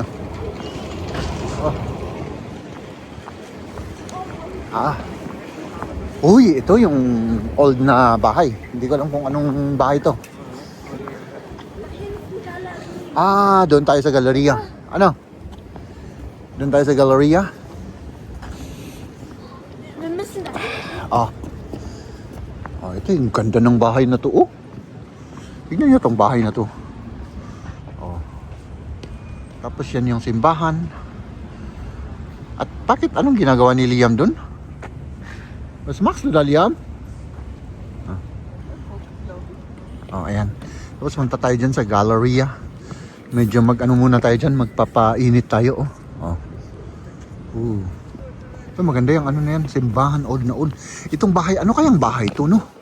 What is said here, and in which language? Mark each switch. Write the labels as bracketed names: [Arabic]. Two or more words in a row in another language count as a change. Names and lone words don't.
[Filipino] Oh. Uy, ito yung old na bahay. Hindi ko alam kung anong bahay to. Doon tayo sa galleria. Ano? Doon tayo sa galleria. [German] Wir müssen da. [Filipino] Ito yung ganda ng bahay na to, oh. Tignan nyo itong bahay na to. Oh. Tapos yan yung simbahan. At bakit anong ginagawa ni Liam doon? [German] Was machst du da, [Filipino] Liam? Ayan. Tapos punta tayo dyan sa galleria. Medyo mag-ano muna tayo dyan, magpapainit tayo, oh. Ito maganda yung ano na yan, simbahan, old na old. Itong bahay, ano kayang bahay to, no?